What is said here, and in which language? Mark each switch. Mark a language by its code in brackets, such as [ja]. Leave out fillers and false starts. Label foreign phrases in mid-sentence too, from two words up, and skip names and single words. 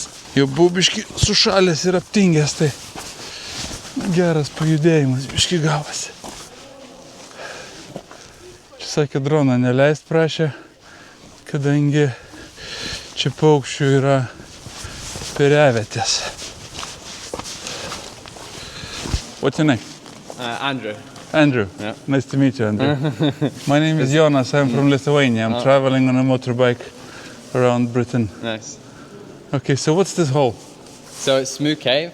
[lt] Jau buvau biškį sušalęs ir aptingęs, tai geras pajudėjimas biškį gavosi. Čia sakė, droną neleist prašė, kadangi čia paukščių yra perevietės. [en] What's your name? Andrew. Andrew. Yeah. Nice to meet you, Andrew. My name is Jonas. I'm from Lithuania. I'm traveling on a motorbike around Britain. Nice. Okay, so what's this hole? So it's Smoo Cave.